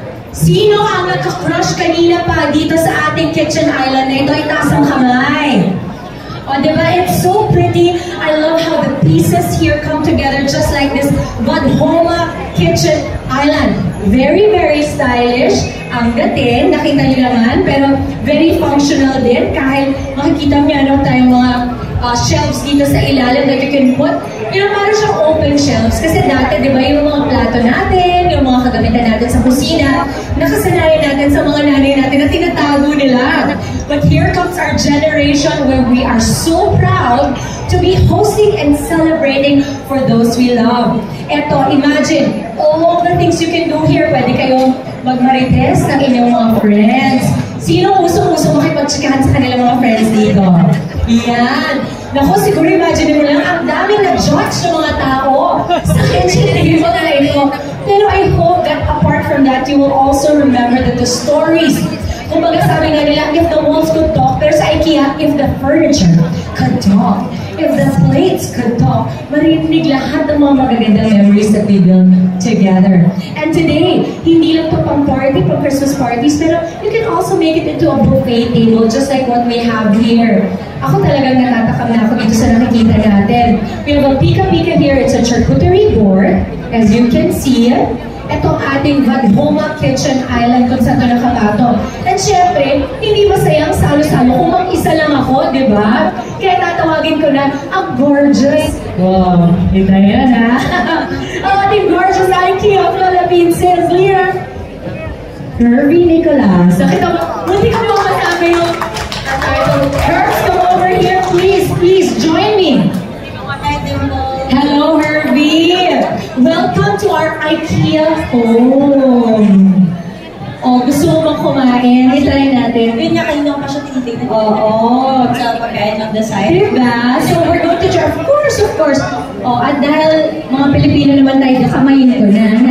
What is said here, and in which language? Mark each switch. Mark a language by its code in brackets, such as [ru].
[tl] Sino ang nagka-crush kanina pa dito sa ating kitchen island na ito? Itaas ang kamay. O, diba? [en] It's so pretty. I love how the pieces here come together just like this Vadhoma kitchen island. Very, very stylish. [tl] Ang dating, nakita nyo naman, pero [en] very functional [tl] din. Kahit makikita nyo tayong mga shelves dito sa ilalim [en] that you can put. [tl] Yung parang siyang open shelves. Kasi dati, di ba, yung mga plato natin, yung mga kagamitan natin sa kusina, nakasanayan natin sa mga nanay natin na tinatago nila. [en] But here comes our generation where we are so proud to be hosting and celebrating for those we love. Eto, imagine, all the things you can do here. [tl] Pwede kayong magmarites ng inyong mga friends. Sino usong-usong makipag-chikahan sa kanilang mga friends dito? Yan. Naku, siguro imagine mo lang, ang daming nag-judge ng mga tao sa kitchen table na ito. [en] Pero I hope that apart from that, you will also remember that the stories, [tl] kumbaga sabi nga nila, [en] if the walls could talk, [tl] pero sa IKEA, [en] if the furniture could talk, if the plates could talk, [tl] marinig lahat ng mga magagandang memories [en] that we build together. And today, [tl] hindi lang ito pang party, pang Christmas parties, pero [en] you can also make it into a buffet table, just like what we have here. [tl] Ako talagang natatakam na ako dito sa nakikita natin. [en] We have a pika-pika here. It's a charcuterie board, as you can see. [tl] Itong ating Vadhoma Kitchen Island kung saan ito nakatato. And syempre, hindi masayang salo-salo kung mag-isa lang ako, di ba? Kaya tatawagin ko na ang gorgeous. Wow, ito yan ha. Ang ating gorgeous IKEA Philippines says here, Herbie Nicolas. Nakita mo, hindi ka mo masabi yung title. [en] Herbs, come over here, please. Please, join me. Hello, Herbie! Welcome to our IKEA home. [tl] Oh, gusto mo bang kumain? I-try natin. Yun nga, kanina ko pa siya tinitignan. Oo. Sa pagkain [en] of the side. [tl] Diba? [en] So we're going to try. Of course. [tl] Oh, at dahil mga Pilipino naman tayo, nakamayin ko na.